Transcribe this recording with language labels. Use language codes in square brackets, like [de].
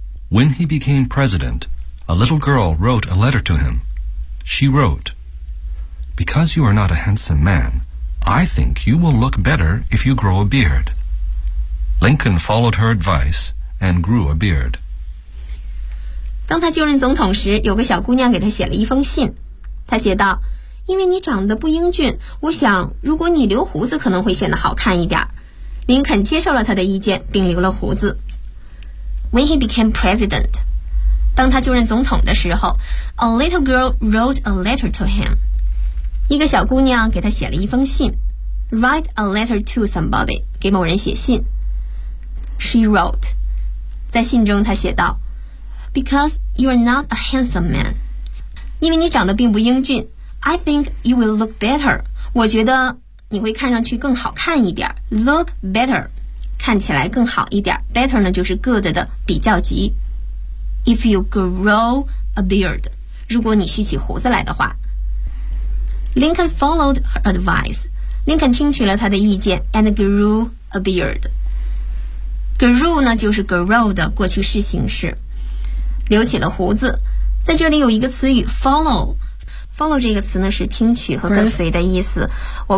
[en] When he became president, a little girl wrote a letter to him. She wrote, "Because you are not a handsome man, I think you will look better if you grow a beard." Lincoln followed her advice and grew a beard. [zh] 当他就任总统时，有个小姑娘给他写了一封信。她写道，因为你长得不英俊，我想如果你留胡子可能会显得好看一点。林肯接受了她的意见并留了胡子。 [en] When he became president, [zh] 当他就任总统的时候 [en] a little girl wrote a letter to him. [zh] 一个小姑娘给他写了一封信。 [en] Write a letter to somebody, 给某人写信。 She wrote, [zh] 在信中她写道 [en] Because you are not a handsome man. [zh] 因为你长得并不英俊。 [en] I think you will look better. [zh] 我觉得你会看上去更好看一点。 [en] Look better. [zh] 看起来更好一点 better 呢就是 good 的比较级 [en] if you grow a beard [zh] 如果你蓄起胡子来的话 [en] Lincoln followed her advice [zh] Lincoln 听取了他的意见 [en] and grew a beard [zh] grew 呢就是 grow 的过去式形式留起了胡子在这里有一个词语 follow follow 这个词呢是听取和跟随的意思、right.